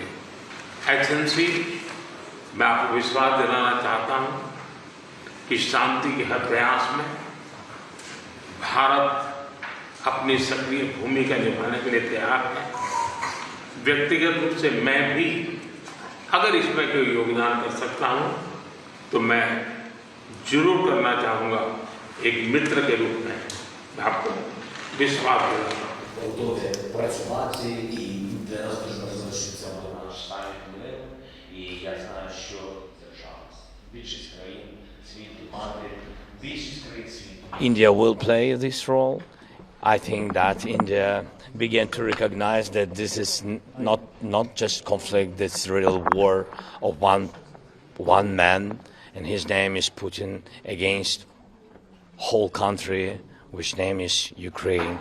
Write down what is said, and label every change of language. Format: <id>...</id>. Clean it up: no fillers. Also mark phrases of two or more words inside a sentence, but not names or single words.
<hi>एक्सेलेंसी, मैं आपको विश्वास दिलाना चाहता हूं कि शांति के हर प्रयास में भारत अपनी सक्रिय भूमिका निभाने के लिए तैयार है। व्यक्तिगत रूप से मैं भी अगर इसमें कोई योगदान कर सकता हूं तो मैं जरूर करना चाहूँगा। एक मित्र के रूप में मैं आपको विश्वास दिलाता हूँ।</hi> <uk>Готові працювати, і для нас дуже важливо, що це буде наш саміт миру. І я знаю, що держава, більшість країн світу, більшість країн світу.</uk> <en>India will play this role. I think that India began to recognize that this is not just conflict, this real war of one man, and his name is Putin, against whole country, which name is Ukraine.</en>